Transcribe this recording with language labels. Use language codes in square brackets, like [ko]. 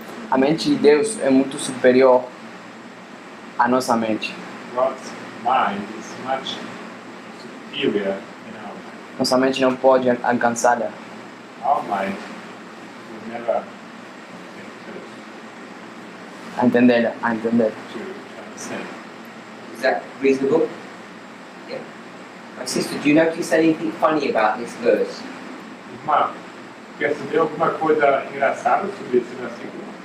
[pt] A mente de Deus é muito superior à nossa mente. [en] God's mind is much superior than our mind. [pt] Nossa mente não pode alcançá-la. [en] Our mind will never get close [pt] A entendê-la. [en] to understand. Is that reasonable? Yeah. My sister, do you notice anything funny about this verse? [pt] Irmã, percebeu alguma coisa engraçada sobre esse versículo?